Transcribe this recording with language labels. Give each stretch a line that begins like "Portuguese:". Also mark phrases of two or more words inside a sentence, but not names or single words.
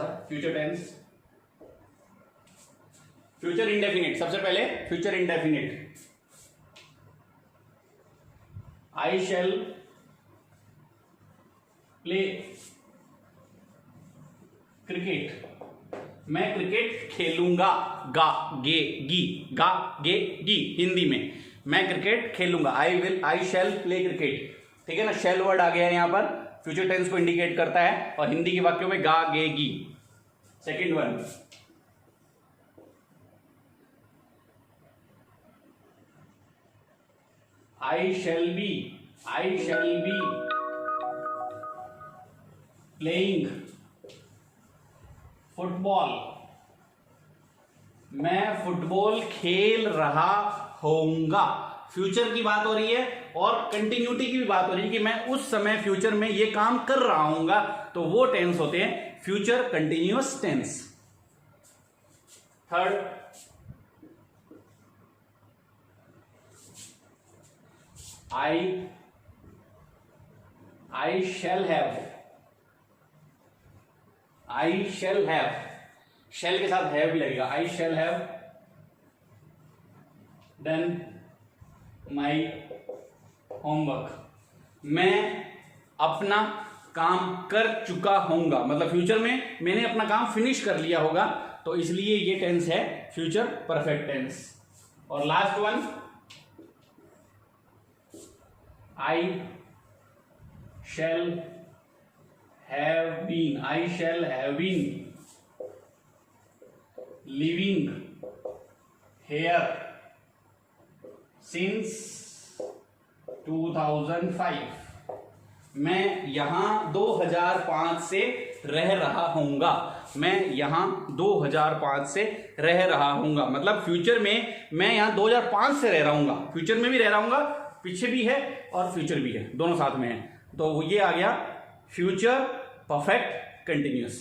English: Future tense, future indefinite.
Hindi: सबसे पहले
English: future indefinite, I shall play cricket,
Hindi: मैं क्रिकेट खेलूंगा। गा गे गी, गा गे गी हिंदी में, मैं क्रिकेट खेलूंगा।
English: I shall play cricket.
Hindi: ठीक है ना,
English: shall word
Hindi: आ गया है यहां पर,
English: future tense
Hindi: को इंडिकेट करता है, और हिंदी के वाक्यों में गा गे गी।
English: second one, I shall be playing football,
Hindi: मैं फुटबॉल खेल रहा होऊंगा। फ्यूचर की बात हो रही है और कंटिन्यूटी की भी बात हो रही है कि मैं उस समय फ्यूचर में ये काम कर रहा हूंगा, तो वो टेंस होते हैं
English: future continuous tense. third, I shall have, shall
Hindi: के साथ
English: have
Hindi: भी लगेगा।
English: I shall have done my homework,
Hindi: मैं अपना काम कर चुका होऊंगा, मतलब फ्यूचर में मैंने अपना काम फिनिश कर लिया होगा, तो इसलिए ये टेंस है
English: future perfect tense. और last one, I shall have been living here since 2005,
Hindi: मैं यहां 2005 से रह रहा हूंगा, मैं यहां 2005 से रह रहा हूंगा, मतलब फ्यूचर में मैं यहां 2005 से रह रहा हूंगा, फ्यूचर में भी रह रहा हूंगा, पीछे भी है और फ्यूचर भी है, दोनों साथ में है, तो ये आ गया
English: future perfect continuous.